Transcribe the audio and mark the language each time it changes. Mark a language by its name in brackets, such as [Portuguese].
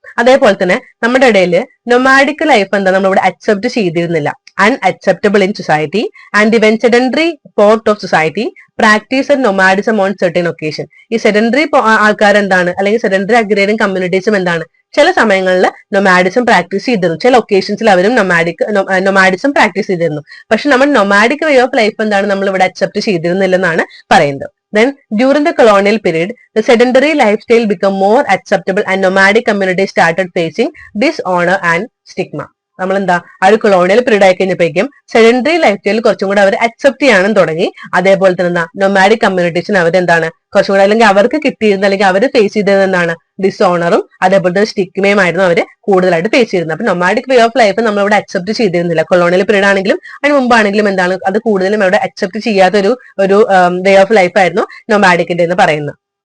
[Malayalam] അതേപോലെ തന്നെ നമ്മുടെ ഇടയിൽ നൊമാഡിക് ലൈഫ് എന്താ നമ്മളിവിടെ അക്സെപ്റ്റ് ചെയ്തിരുന്നില്ല, [English] Unacceptable in society and even sedentary part of society practice and nomadism on certain occasion. [Malayalam] ഈ സെഡൻഡറി ആൾക്കാർ എന്താണ് അല്ലെങ്കിൽ സെഡൻഡറി അഗ്രേറിയൻ കമ്മ്യൂണിറ്റീസും എന്താണ് ചില സമയങ്ങളിൽ നൊമാഡിസം പ്രാക്ടീസ് ചെയ്തിരുന്നു, ചില ഒക്കേഷൻസിൽ അവരും നൊമാഡിസം പ്രാക്ടീസ് ചെയ്തിരുന്നു. പക്ഷെ നമ്മൾ നൊമാഡിക് വേ ഓഫ് ലൈഫ് എന്താണ് നമ്മൾ ഇവിടെ അക്സെപ്റ്റ് ചെയ്തിരുന്നില്ലെന്നാണ് പറയുന്നത്. [English] Then during the colonial period, the sedentary lifestyle became more acceptable and nomadic communities started facing dishonor and stigma. [Malayalam] നമ്മൾ എന്താ ആ ഒരു കൊളോണിയൽ പീരീഡ് ആയി കഴിഞ്ഞപ്പോഴേക്കും സെഡൻഡറി ലൈഫ് സ്റ്റൈൽ കുറച്ചും കൂടെ അവർ അക്സെപ്റ്റ് ചെയ്യാനും തുടങ്ങി. അതേപോലെ തന്നെ എന്താ നൊമാഡിക് കമ്മ്യൂണിറ്റീസിന് അവരെന്താണ് കുറച്ചും കൂടെ അല്ലെങ്കിൽ അവർക്ക് കിട്ടിയിരുന്ന അല്ലെങ്കിൽ അവർ ഫേസ് ചെയ്തത് എന്താണ് ഡിസോണറും അതേപോലെ തന്നെ സ്റ്റിഗ്മയും ആയിരുന്നു അവർ കൂടുതലായിട്ട് ഫേസ് ചെയ്തിരുന്നത്. അപ്പൊ നൊമാഡിക് വേ ഓഫ് ലൈഫ് നമ്മളിവിടെ അക്സെപ്റ്റ് ചെയ്തിരുന്നില്ല. കൊളോണിയൽ പീരീഡ് ആണെങ്കിലും അതിന് മുമ്പാണെങ്കിലും എന്താണ് അത് കൂടുതലും അവിടെ അക്സെപ്റ്റ് ചെയ്യാത്ത ഒരു വേ ഓഫ് ലൈഫ് ആയിരുന്നു നൊമാഡിക്കിന്റെ എന്ന് പറയുന്നത്.